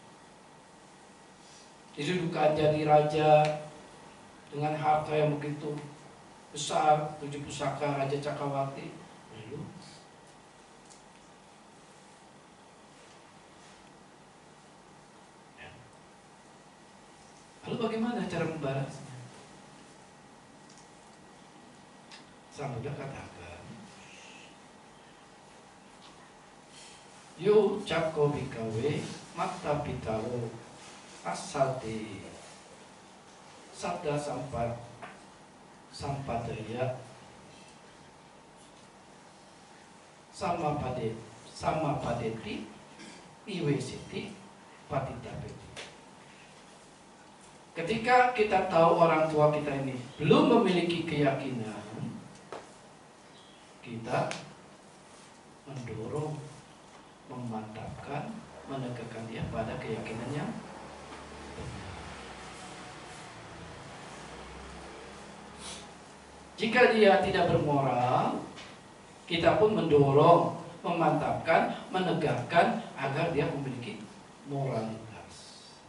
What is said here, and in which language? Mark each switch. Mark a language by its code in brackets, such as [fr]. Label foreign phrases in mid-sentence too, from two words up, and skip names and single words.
[id] Didudukan jadi raja dengan harta yang begitu besar, 7 pusaka Raja Cakrawati. Belum. Ya. Lalu bagaimana cara membalasnya? Sang Buddha katakan, [pi] Yo cakko bikawe mata pitaro asate sabda sampadaya sama padeti iwesiti patitapeti. [id] Ketika kita tahu orang tua kita ini belum memiliki keyakinan, kita mendorong, memantapkan, menegakkan dia pada keyakinannya. Jika dia tidak bermoral, kita pun mendorong, memantapkan, menegakkan agar dia memiliki moralitas.